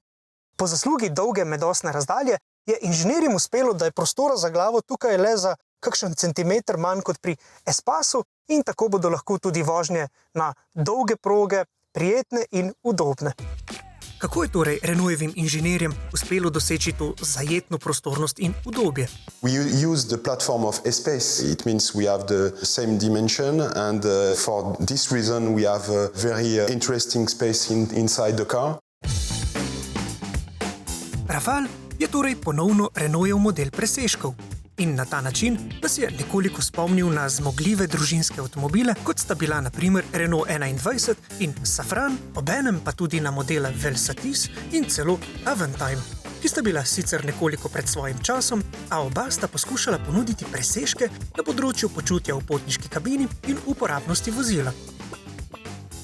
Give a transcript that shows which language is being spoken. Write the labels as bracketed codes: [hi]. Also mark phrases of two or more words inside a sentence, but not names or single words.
[sl] Po zaslugi dolge medosne razdalje je inženirjem uspelo, da je prostora za glavo tukaj le za kakšen centimeter manj kot pri Espasu in tako bodo lahko tudi vožnje na dolge proge prijetne in udobne. Kako je torej Renaultovim inženirjem uspelo doseči to zajetno prostornost in udobje? [en] We use the platform of E-Space. It means we have the same dimension and for this reason we have a very interesting space inside the car. [sl] Rafale je torej ponovno Renaultov model presežkov in na ta način nas je nekoliko spomnil na zmogljive družinske avtomobile, kot sta bila na primer Renault 21 in Safran, obenem pa tudi na modele Velsatis in celo Avantime, ki sta bila sicer nekoliko pred svojim časom, a oba sta poskušala ponuditi presežke na področju počutja v potniški kabini in uporabnosti vozila.